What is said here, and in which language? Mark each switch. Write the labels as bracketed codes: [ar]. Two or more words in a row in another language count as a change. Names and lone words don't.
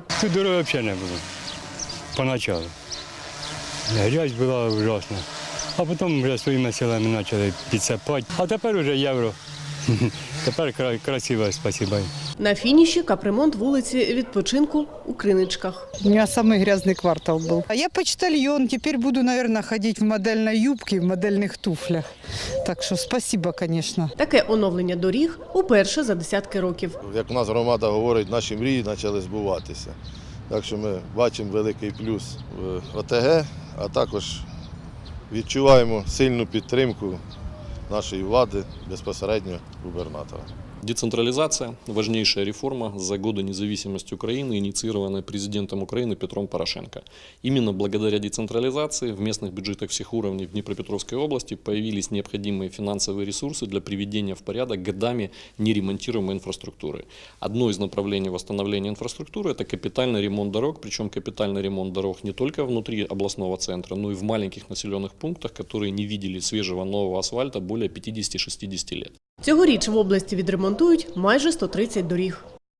[uk] Тут дороги взагалі не було. Поначалу. Грязь була ужасна. А потім вже своїми силами почали підсипати. А тепер вже євро. Тепер красиво, спасибо. На фініші капремонт вулиці відпочинку у Криничках. [ru] У меня самый грязный квартал был. А я почтальон, теперь буду, наверное, ходить в модельной юбке, в модельных туфлях. Так что спасибо, конечно. [uk] Таке оновлення доріг уперше за десятки років. Як у нас громада говорить, наші мрії почали збуватися. Так що ми бачимо великий плюс в ОТГ, а також відчуваємо сильну підтримку нашої влади, безпосередньо губернатора. [ru] Децентрализация – важнейшая реформа за годы независимости Украины, инициированная президентом Украины Петром Порошенко. Именно благодаря децентрализации в местных бюджетах всех уровней в Днепропетровской области появились необходимые финансовые ресурсы для приведения в порядок годами неремонтируемой инфраструктуры. Одно из направлений восстановления инфраструктуры – это капитальный ремонт дорог, причем капитальный ремонт дорог не только внутри областного центра, но и в маленьких населенных пунктах, которые не видели свежего нового асфальта более 50-60 лет. [uk] Цьогоріч в області відремонтують майже 130 доріг.